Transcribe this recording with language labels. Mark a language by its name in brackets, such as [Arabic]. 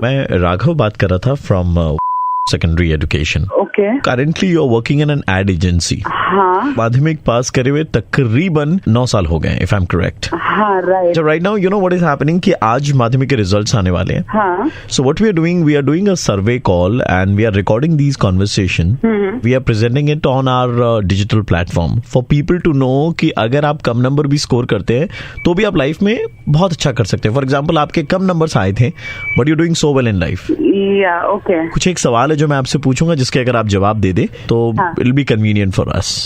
[Hindi] मैं राघव बात कर रहा था [English] From secondary education. Okay. Currently you are working in an ad agency. [Hindi] हाँ माध्यमिक पास करे हुए तकरीबन 9 साल हो गए, [English] If I am correct. [Hindi] हाँ right. [English] So right now, you know what is happening [Hindi] कि आज माध्यमिक के रिजल्ट्स आने वाले हैं। हाँ [English] So what we are doing a survey call and we are recording these conversation. We are presenting it on our digital platform for people to know [Hindi] कि अगर आप कम नंबर भी स्कोर करते हैं तो भी आप लाइफ में बहुत अच्छा कर सकते हैं। फॉर एग्जाम्पल आपके कम नंबर्स आए थे [English] But you doing so well in life. Yeah okay. [Hindi] कुछ एक सवाल है जो मैं आपसे पूछूंगा जिसके अगर आप जवाब दे दे तो [English] It will be convenient for us.